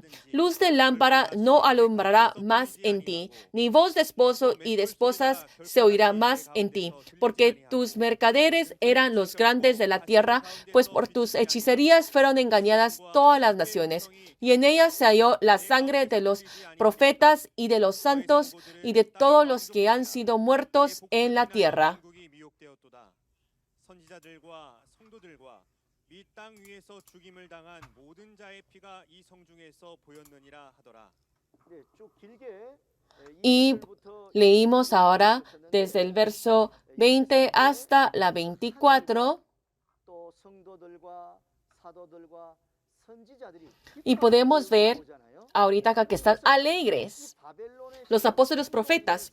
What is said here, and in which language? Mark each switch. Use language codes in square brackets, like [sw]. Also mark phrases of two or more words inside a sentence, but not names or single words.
[es] Luz de lámpara no alumbrará más en ti, ni voz de esposo y de esposas se oirá más en ti, porque tus mercaderes eran los grandes de la tierra, pues por tus hechicerías fueron engañadas todas las naciones, y en ellas se halló la sangre de los profetas y de los santos y de todos los que han sido muertos en la tierra. [ko] 이 땅 위에서 죽임을 당한 모든 자의 피가 이 성 중에서 보였느니라 하더라. [es] Y leímos ahora desde el verso 20 hasta la 24. Y podemos ver ahorita acá que están alegres los apóstoles profetas.